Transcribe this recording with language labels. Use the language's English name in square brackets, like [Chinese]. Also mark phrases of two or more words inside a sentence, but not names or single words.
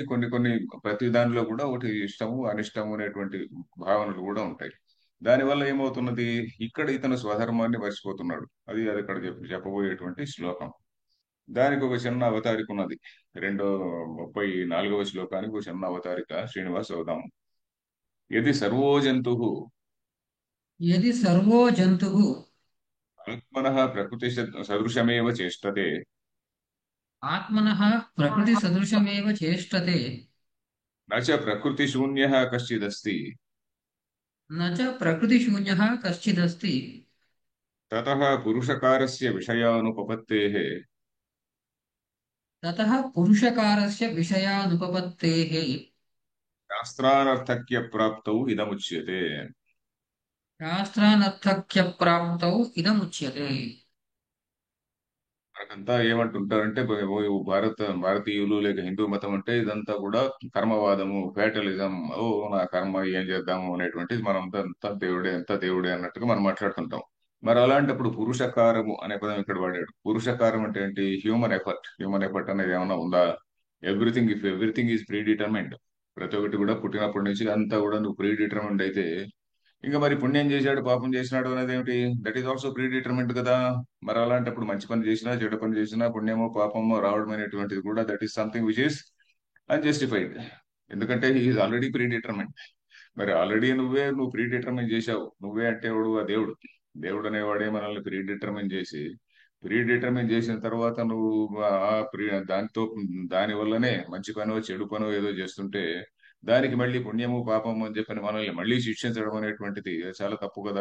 [Telugu] కొన్ని కొన్ని ప్రతి దానిలో కూడా ఒకటి ఇష్టము అనిష్టము అనేటువంటి భావనలు కూడా ఉంటాయి. దానివల్ల ఏమవుతున్నది? ఇక్కడ ఇతను స్వధర్మాన్ని మర్చిపోతున్నాడు. అది ఇక్కడ చెప్పబోయేటువంటి శ్లోకం. దానికి ఒక చిన్న అవతారిక ఉన్నది. రెండో 34వ శ్లోకానికి ఒక చిన్న అవతారిక శ్రీనివాస్ అవుదాం. [Sanskrit] యది సర్వో జంతు यदि सर्वो जन्तुः ఆత్మన ప్రకృతి సదృశమేవ చేష్టతే आत्मनः प्रकृतिसदृशमेव चेष्टते నచ ప్రకృతి శూన్య కశ్చిదస్తి न च प्रकृतिशून्यः कश्चिदस्ति తతః పురుషకారస్య విషయానుపపత్తేః ततः पुरुषकारस्य विषयानुपपत्तेः శాస్త్రానర్థక్య ప్రాప్తౌ ఇదముచ్యతే. शास्त्रानर्थक्यप्राप्तौ इदमुच्यते। [Telugu] మనకంతా ఏమంటుంటారంటే భారతీయులు లేక హిందూ మతం అంటే ఇదంతా కూడా కర్మవాదము, ఫేటలిజం. ఓ నా కర్మ ఏం చేద్దాము అనేటువంటిది, మనం అంతా దేవుడే అన్నట్టుగా మనం మాట్లాడుతుంటాం. మరి అలాంటప్పుడు పురుషకారము అనే పదం ఇక్కడ వాడాడు. పురుషకారం అంటే ఏంటి? [English] human effort. human effort [Telugu] అనేది ఏమైనా ఉందా? [English] everything, if everything is pre determined, [Telugu] ప్రతి ఒక్కటి కూడా పుట్టినప్పటి నుంచి అంతా కూడా నువ్వు [English] pre determined [Telugu] అయితే ఇంకా మరి పుణ్యం చేశాడు పాపం చేసినాడు అనేది ఏమిటి? [English] that is also pre determined [Telugu] కదా. మరి అలాంటప్పుడు మంచి పని చేసినా చెడు పని చేసినా పుణ్యమో పాపమో రావడం అనేటువంటిది కూడా [English] that is something which is unjustified. [Telugu] ఎందుకంటే [English] he is already pre determined. [Telugu] మరి ఆల్రెడీ నువ్వు [English] pre determine [Telugu] చేశావు. నువ్వే అంటే ఎవడు? ఆ దేవుడు. దేవుడు అనేవాడే మనల్ని [English] pre determine [Telugu] చేసి [English] pre determine [Telugu] చేసిన తర్వాత నువ్వు ఆ ప్రీ దాంతో దాని వల్లనే మంచి పనో చెడు పనో ఏదో చేస్తుంటే దానికి మళ్ళీ పుణ్యము పాపము అని చెప్పని మనల్ని మళ్ళీ శిక్షించడం అనేటువంటిది చాలా తప్పు కదా.